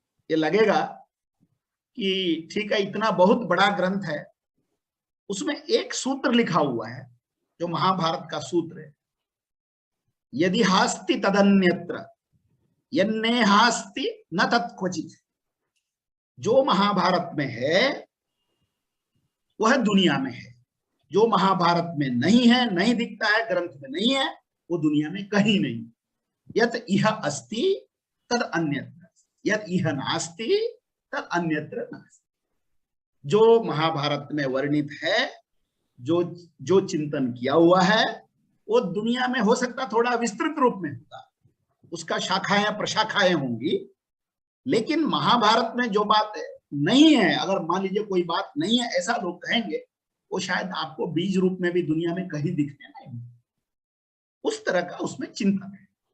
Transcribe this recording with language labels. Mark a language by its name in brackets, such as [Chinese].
[Hindi] ये लगेगा कि ठीक है, इतना बहुत बड़ा ग्रंथ है, उसमें एक सूत्र लिखा हुआ है जो महाभारत का सूत्र है, [Sanskrit] यदि हास्ति तदन्यत्र यन्नेहास्ति न तत्क्वचित्। [Hindi] जो महाभारत में है वह दुनिया में है, जो महाभारत में नहीं है, नहीं दिखता है, ग्रंथ में नहीं है, वो दुनिया में कहीं नहीं। [Sanskrit] यत् इह अस्ति तद अन्यत्र, यत् इह नास्ति तद अन्यत्र नास्ति। [Hindi] जो महाभारत में वर्णित है, जो चिंतन किया हुआ है, वो दुनिया में हो सकता थोड़ा विस्तृत रूप में होगा, उसका शाखाएं प्रशाखाएं होंगी, लेकिन महाभारत में जो बात नहीं है, अगर मान लीजिए कोई बात नहीं है ऐसा लोग कहेंगे, वो शायद आपको बीज रूप में भी दुनिया में कहीं दिखने नहीं, उस तरह का उसमें चिंतन है।